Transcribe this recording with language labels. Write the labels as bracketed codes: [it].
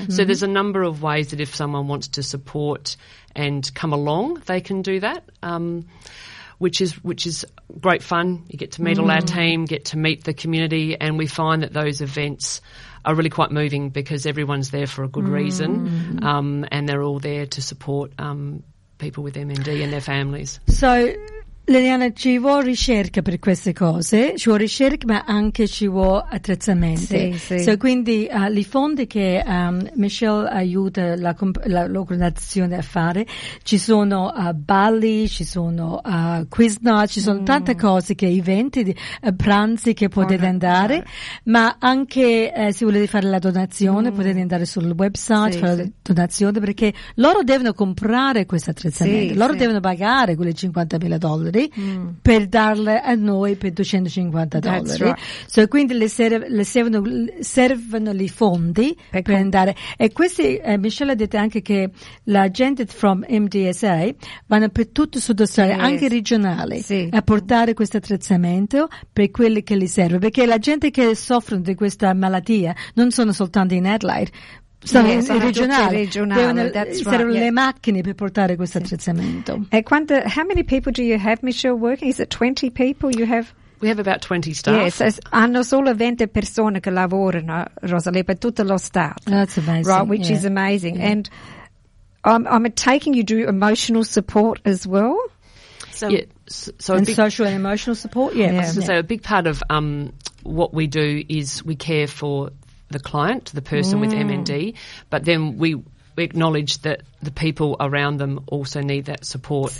[en] So there's a number of ways that if someone wants to support and come along, they can do that, which is great fun. You get to meet all our team, get to meet the community, and we find that those events are really quite moving because everyone's there for a good reason and they're all there to support people with MND and their families. [it] So Liliana, ci vuole ricerca per queste cose, ci vuole ricerca ma anche ci vuole attrezzamenti. So quindi i fondi che Michelle aiuta l'organizzazione a fare, ci sono balli, ci sono quiz night, ci sono tante cose, che eventi, pranzi che potete andare, ma anche se volete fare la donazione potete andare sul website, fare la donazione, perché loro devono comprare questi attrezzamenti, loro devono pagare quelle $50,000 per darle a noi per $250. [en] Right. [it] So quindi servono i fondi per andare. E questi, Michelle ha detto anche che la gente [en] from [it] MDSA vanno per tutto il Sud Australia, anche regionali, a portare questo attrezzamento per quelli che li serve. Perché la gente che soffre di questa malattia non sono soltanto in Adelaide, sono regionali, le macchine per portare questo attrezzamento. [en] How many people do you have, Michelle, working? Is it 20 people you have? We have about 20 staff. Yes, [it] hanno solo 20 persone che lavorano, Rosalie, per tutto lo staff. [en] That's amazing. Right, which is amazing. Yeah. And I'm taking you do emotional support as well? Social and emotional support, A big part of what we do is we care for the client, the person with MND, but then we acknowledge that the people around them also need that support.